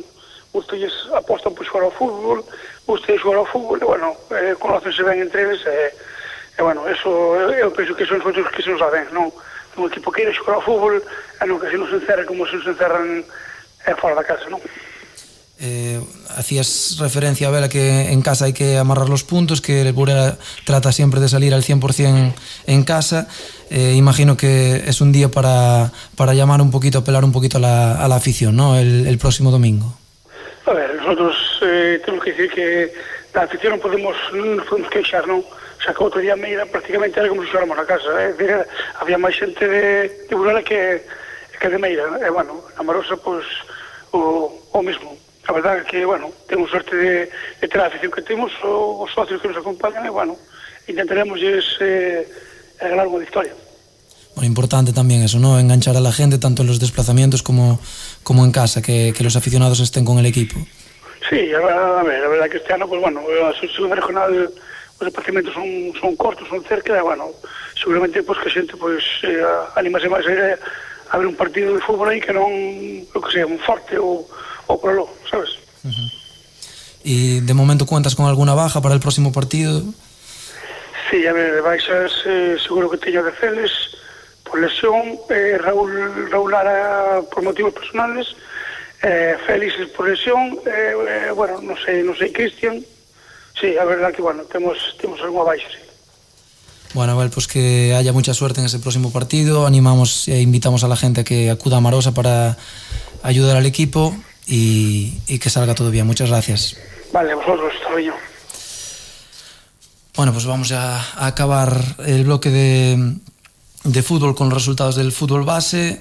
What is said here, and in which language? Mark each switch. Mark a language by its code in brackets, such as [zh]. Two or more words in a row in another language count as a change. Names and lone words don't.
[gl] Ustedes apostan por xogar ao fútbol, ustedes xogar ao fútbol, e, bueno, conocense ben entre eles, e, bueno, eso, eu penso que son os que se nos saben, non? Un equipo que queira xogar ao fútbol, e non que se nos encerra como se nos encerran fora da casa, non? [es] Hacías referencia, Abel, a que en casa hay que amarrar los puntos, que el Burela trata siempre de salir al 100% en casa. Imagino que es un día para llamar un poquito, apelar un poquito a la afición, ¿no? El próximo domingo. A ver, nosotros tenemos que decir que la afición [gl] non podemos queixar, non? Xa que outro día Meira prácticamente era como se xogáramos na casa, había máis xente de Burela que de Meira, e bueno, na Marosa, pues, o mesmo. A verdade é que, bueno, temos sorte de ter a afición que temos, os socios que nos acompañan, e, bueno, intentaremos ganar unha victoria. [es] Bueno, importante también eso, ¿no? Enganchar a la gente tanto en los desplazamientos como en casa, que los aficionados estén con el equipo. [gl] Sí, a verdad que este ano, pues bueno, a segunda regional, os desplazamientos son cortos, son cerca, e, bueno, seguramente pues que a xente pues animase máis a ver un partido de fútbol aí que non, o que sea, un Forte ou Prolo, sabes? [es] ¿Y de momento cuentas con alguna baja para el próximo partido? [gl] Sí, a ver, baixas seguro que teño de Celes por lesión, Raúl Lara por motivos personales, Félix por lesión, bueno, non sei, Cristian. Sí, a verdad que, bueno, temos algunha baixa, sí. [es] Bueno, Abel, pues que haya mucha suerte en ese próximo partido. Animamos e invitamos a la gente a que acuda a Marosa para ayudar al equipo y que salga todo bien. Muchas gracias. Vale, vosotros, hasta luego. Bueno, pues vamos a acabar el bloque de fútbol con los resultados del fútbol base.